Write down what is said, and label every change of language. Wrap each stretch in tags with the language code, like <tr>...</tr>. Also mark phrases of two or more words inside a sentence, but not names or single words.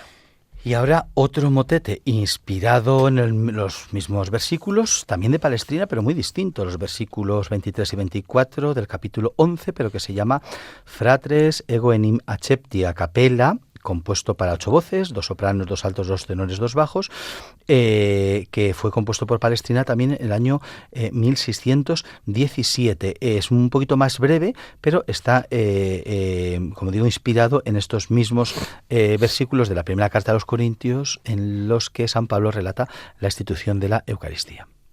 <es>Y ahora otro motete inspirado en los mismos versículos, también de Palestrina, pero muy distinto, los versículos 23 y 24 del capítulo 11, pero que se llama Fratres ego enim accepti a capella, compuesto para 8 voces, 2 sopranos, 2 altos, 2 tenores, 2 bajos, que fue compuesto por Palestrina también en el año 1617. Es un poquito más breve, pero está, como digo, inspirado en estos mismos versículos de la primera carta a los Corintios, en los que San Pablo relata la institución de la Eucaristía.</es>